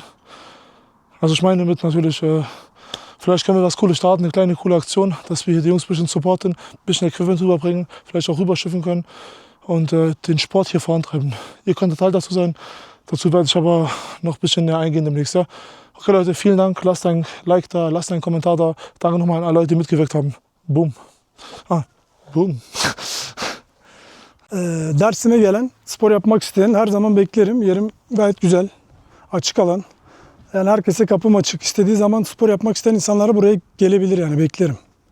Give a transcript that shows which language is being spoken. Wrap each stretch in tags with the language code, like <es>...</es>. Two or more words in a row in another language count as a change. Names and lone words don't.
<de>Also ich meine mit natürlich, vielleicht können wir was Cooles starten, eine kleine coole Aktion, dass wir hier die Jungs ein bisschen supporten, ein bisschen Equipment rüberbringen, vielleicht auch rüberschiffen können und den Sport hier vorantreiben. Ihr könnt Teil dazu sein. Dazu werde ich aber noch ein bisschen näher eingehen demnächst. Ja? Okay Leute, vielen Dank. Lasst ein Like da, lasst einen Kommentar da. Danke nochmal an alle Leute, die mitgewirkt haben. Boom. Boom.</de> <tr>Dersime gelen, spor yapmak isteyen her zaman beklerim. Yerim gayet güzel, açık alan. Yani herkese kapım açık. İstediği zaman spor yapmak isteyen insanlara buraya gelebilir yani beklerim.</tr>